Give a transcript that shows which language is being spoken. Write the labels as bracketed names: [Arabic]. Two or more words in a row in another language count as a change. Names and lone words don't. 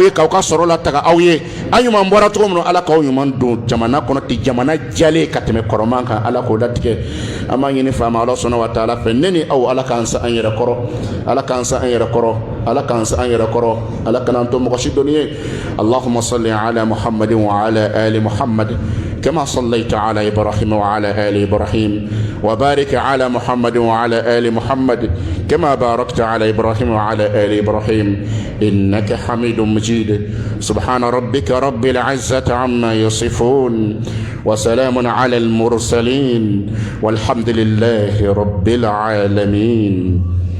[Bambara] ye k'aw ka sɔrɔ lataga aw ye an ɲuman bɔra cogo min na ala k'aw ɲuman don jamana kɔnɔ ten jamana jalen ka tɛmɛ kɔrɔman kan ala k'o latigɛ an b'a ɲini faama ala sɔnna [Arabic] وتعالى [Bambara] fɛ ne ni aw ala k'an sa an yɛrɛ kɔrɔ ala k'an sa an yɛrɛ kɔrɔ ala k'an sa an yɛrɛ kɔrɔ ala kana an to mɔgɔ si dɔnni ye [Arabic] اللهم صل على محمد وعلى آل محمد كما صليت على إبراهيم وعلى آل إبراهيم وبارك على محمد وعلى آل محمد كما باركت على إبراهيم وعلى آل إبراهيم إنك حميد مجيد سبحان ربك رب العزة عما يصفون وسلام على المرسلين والحمد لله رب العالمين